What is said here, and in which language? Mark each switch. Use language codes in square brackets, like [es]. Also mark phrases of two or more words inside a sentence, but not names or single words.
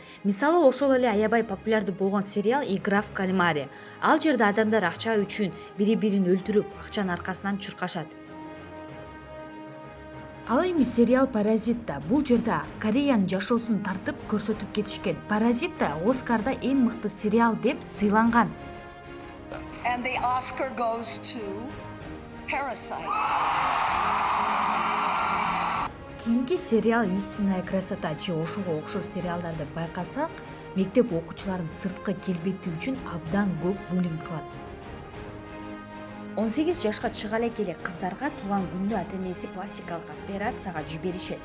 [ky] Мисалы, ошол эле аябай популярдуу болгон сериал «Игра в кальмаре». Ал жерде адамдар акча үчүн бири-бирин өлтүрүп, акчанын аркасынан чуркашат. Ал эми сериал «Паразитта». Бул жерде Кореянын жашоосун тартып көрсөтүп кетишкен. «Паразитта» Оскарда эң мыкты сериал деп сыйланган. [en] And the Oscar goes to Parasite. [ky] Кийинки сериал «Истинная красота» же ошого окшош сериалдарды байкасак, мектеп окуучуларынын сырткы келбети үчүн абдан көп буллинг кылат. 18 жашка чыга эле кыздарга туулган күндө ата-энеси пластикалык операцияга жиберишет.